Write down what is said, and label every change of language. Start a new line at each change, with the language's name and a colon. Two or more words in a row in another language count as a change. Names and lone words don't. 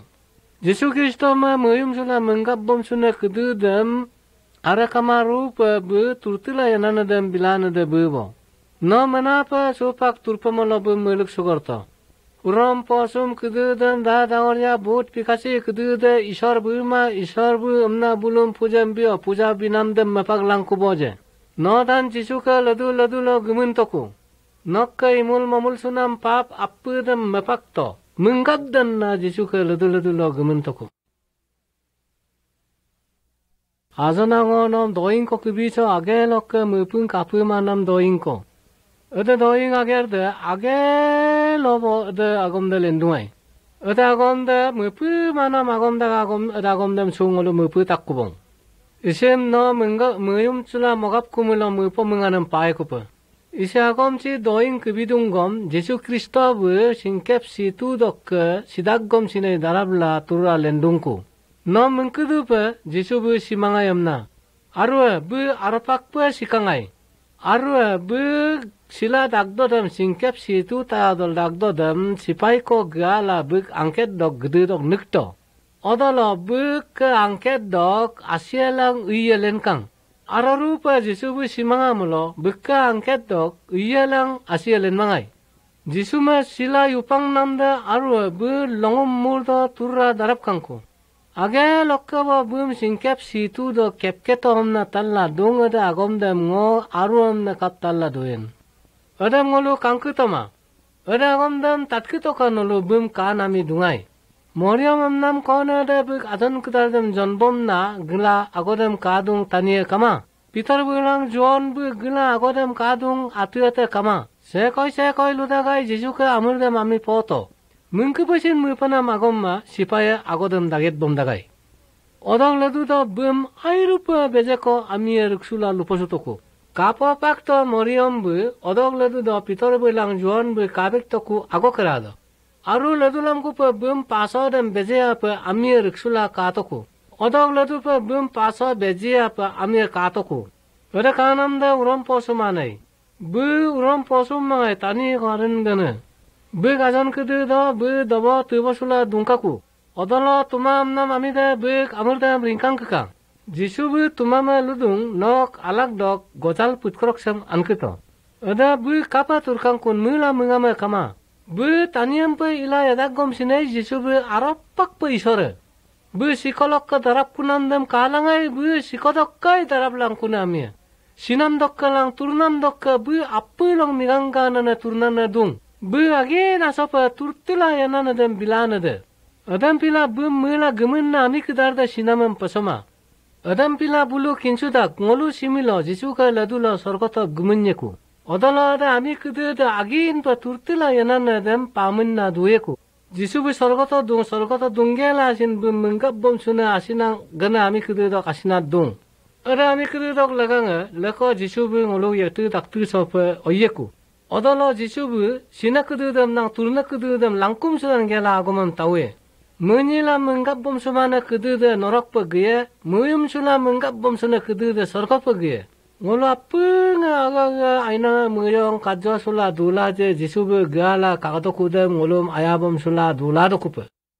Adi: Yesus Kristo me muyum sula menggap bom suna kedudam ara kamaru pa bu turtila yanana dam bilana da bo. No menapa supak turpamolo bumuluk sugarto. Uram posum kedudan da dawarya bot pikasi keduda isor buma isor bu amna bulum pujam bio puja binam dem mapak langku boje. No dan jisuka ladu ladu lo gumuntoku. Nokka imul mamul sunam pap appu dem mapak to. Mengkap dan na jisuka ladu ladu lo gumuntoku. Azanango nom doing ko kubiso agelo ke mupun kapu manam doing ko. Ada doing agerde agelo bo ada agomda lenduai. Ada agomda mupu manam agomda ada agomda sungolo mupu takubong. Isem no menga muyum chula mogap kumulo mupo menganam pae kupa. Ise agomchi doing kubidungom Jesu Kristo bu singkep situ dok sidaggom sine darabla turra lendungku. No mengkudupa Jesu bu simangayamna. Arwa bu arapakpa sikangai. Arwa bu sila dagdodam singkep situ taadol dagdodam sipai ko gala buk angket dok gede dok nukto. Odolo buk ke angket dok asyalang uyelen kang. Ararupa Jesu bu simangamulo buk ke angket dok uyelang asyelen mangai. Jesu ma sila yupang namda arwa bu longom muldo turra darap kangku. Age lokkawa bum singkep situ do kepketo homna talla dongada agomdam ngo aruamna kap talla doen. Adam ngolu kangkutama. Ada agomdam tatkito kanolo bum kanami dungai. Moriam amnam konada buk adon kutardam jonbomna gila agodam kadung taniye kama. Peter bulang John bu gila agodam kadung atuate kama. Sekoi ludagai Jesuka amurdam ami poto. Mengkepasin mupana magomma sipaya agodam daget bomdagai. Odang laduda bum airupa bejeko amir ksula luposutoku. Kapo pakto moriom bu odang laduda Peter bulang John bu kabek toku agokerado. Aru ladulam kupa bum paso dem bejea pa amir ksula katoku. Odang ladu pa bum paso bejea pa amir katoku. Pada kanam da uram posumanai. Bu uram posumangai tani karin gana. Buk ajon keduda bu dabo tubosula dungkaku. Odolo tumam nam amida buk amurda ringkang kekang. Jisu bu tumama ludung nok alak dok gojal putkrok sem ankito. Ada bu kapa turkang kun mula mengama kama. Bu taniam pe ila yadagom sinai Jisu bu arapak pe isore. Bu sikolok ke darap kunandam kalangai bu sikodok kai darap lang kunamia. Sinam dok lang turnam dok bu apu long migangga nana turnana dung. Bu age na sopa turtila yana dem bilana de. Adam pila bu mula gemenna ami kedarda sinamam pasoma. Adam pila bulu kinsudak ngolu similo Jesuka ladulo sorgoto gemenyeku. Odala ada ami kedarda agin pa turtila yana dem pamunna dueku. Jesu bu sorgoto dungela sin bu menggap bom suna asinang gana ami kedarda kasina dung. Ada ami kedarda laganga lako Jesu bu ngolu yatu daktu sopa oyeku. Odolo Jesu bu sinakududam nang turnakududam langkum sudan gela agomam tawe. Menila menggap bom sumana keduda norok pegye, muyum sula menggap bom suna keduda sorga pegye. Ngola punga aga aina muyong kadjo sula dula je Jesu bu gala kakadokudam ngolum ayabom sula dula dokupe.